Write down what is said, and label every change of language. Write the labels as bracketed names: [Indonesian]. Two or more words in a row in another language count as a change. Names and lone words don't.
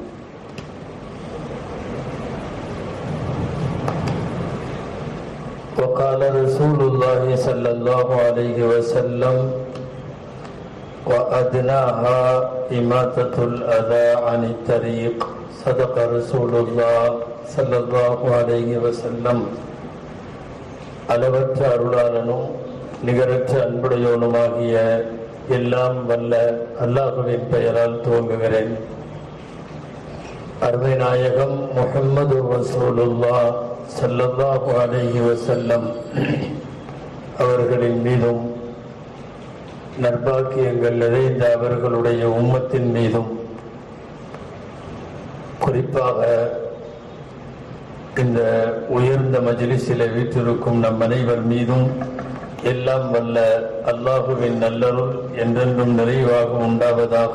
[Arabic] وقال رسول الله صلى الله عليه وسلم: وأدناها إماتة الأذى عن الطريق. صدق رسول الله صلى الله عليه وسلم. [Tamil] அளவற்ற அருளாளனும் நிகரற்ற அன்புடையோனுமாகிய எல்லாம் வல்ல அல்லாஹ்வின் பெயரால் துவங்குகிறேன். அருமை நாயகம் முஹம்மது [Arabic] رسول الله صلى الله عليه وسلم [Tamil] அவர்களின் மீதும் நற்பாக்கியங்கள் நிறைந்த அவர்களுடைய உம்மத்தின் மீதும், குறிப்பாக இந்த உயர்ந்த மஜ்லிஸிலே வீற்றிருக்கும் நம் அனைவர் மீதும் எல்லாம் வல்ல அல்லாஹுவின் நல்லருள் என்றென்றும் நிறைவாக உண்டாவதாக.